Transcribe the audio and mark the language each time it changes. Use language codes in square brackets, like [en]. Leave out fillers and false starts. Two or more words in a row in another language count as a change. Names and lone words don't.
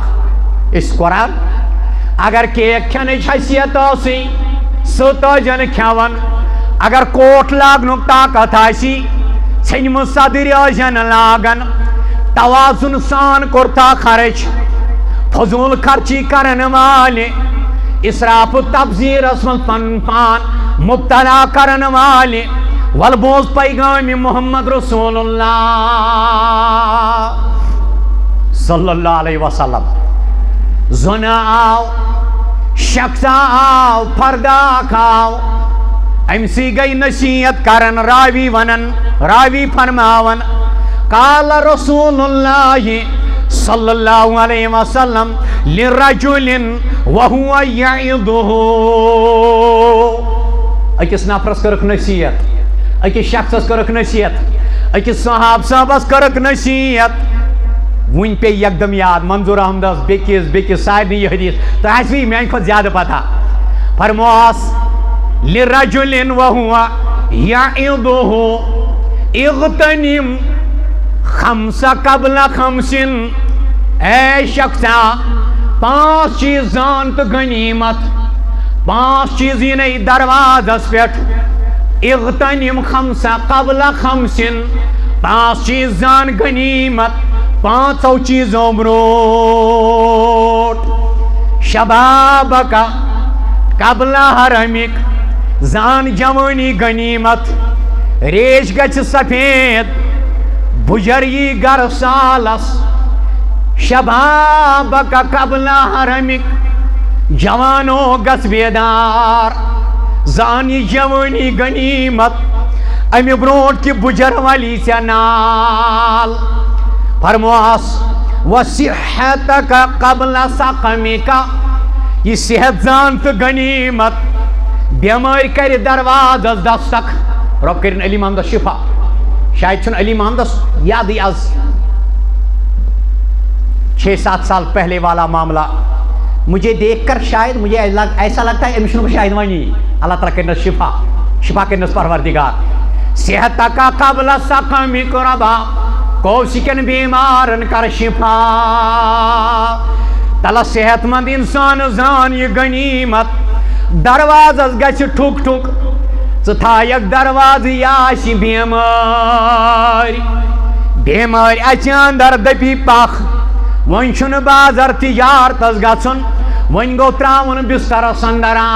[ks] أسۍ قرآن اگر کیک کھٮ۪نٕچ حیثیت ٲسٕے سوٚت ٲسۍ نہٕ کھٮ۪وان اگر کوٹ لاگنُک طاقت آسی ژھیٚنمہٕ صدٕرۍ ٲسۍ نہٕ لاگان توازن سان کوٚرتھا خرٕچ فضوٗل خرچی کرن والہِ اسراف تبذیٖرس منٛز پنُن پان مبتلا کرن والہِ ول بوز پیغامِ محمد رسول اللہ [ar] صلی اللہ علیہ وسلم [ks] زنا آو شخصا آو پردہ اکھ آو أمسٕے گٔے نصیحت کرن راوی ونن راوی فرماون [ar] قال رسول اللہ صلی اللہ علیہ وسلم لرجل وهو يعظه [ks] أکِس نفرس کٔرٕکھ نصیحت أکِس شخصس کٔرٕکھ نصیحت أکِس صحاب صٲبس کٔرٕکھ نصیحت وُنہِ پیٚیہِ یکدم یاد منظور احمدس بیٚکِس سارنٕے یہِ حدیث تۄہہِ آسوٕ یہِ میانہِ کھۄتہٕ زیادٕ پتہ فرموہس لرجل [ar] وهو يعظه اغتنم خمس قبل خمس [ks] اے شخصا 5 چیز زان تو غنیمت 5 چیز یِنَے دروازس پٮ۪ٹھ [ar] اغتنم خمس قبل خمس [ks] 5 چیز زان غنیمت 5 چیزوں برونٹھ [ar] شبابک قبل حرمک [ks] زان جوانی غنیمت ریش گژھِ سفید بُجر یی گر سالس [ar] شبابک قبل حرمک [ks] جوانو گژھ بیدار زان یہِ جوانی غنیمت امہِ برونٹھ کہِ بُجر ولی ژےٚ نال فرموہس [ar] وصحتک قبل سقمک [ks] یہِ صحت زان تہٕ غنیمت بیمٲرۍ کرِ دروازس دستک رۄب کٔرِنۍ علی محمدس شفا شاید چھُنہٕ علی محمدس یادٕے آز [ur] 6-7 سال پہلے والا معاملہ مجھے دیکھ کر شاید مجھے ایسا لگتا ہے [ks] أمِس چھُنہٕ شاید وَنی اللہ تعالیٰ کٔرِنَس شفا کٔرِنَس پروردگار [ar] صحتک قبل سقمک [ks] رۄبا کوسِکٮ۪ن بیمارن کر شفا تلہ صحت مند انسان زان یہِ غنیمت دروازس گژھِ ٹھُک ٹھُک ژٕ تھایکھ دروازٕ یہِ آسہِ بیمٲرۍ اَژِ اندر دٔپی پکھ وۄنۍ چھُنہٕ بازر تجارتس گژھُن وۄنۍ گوٚو تراوُن بسترس اندر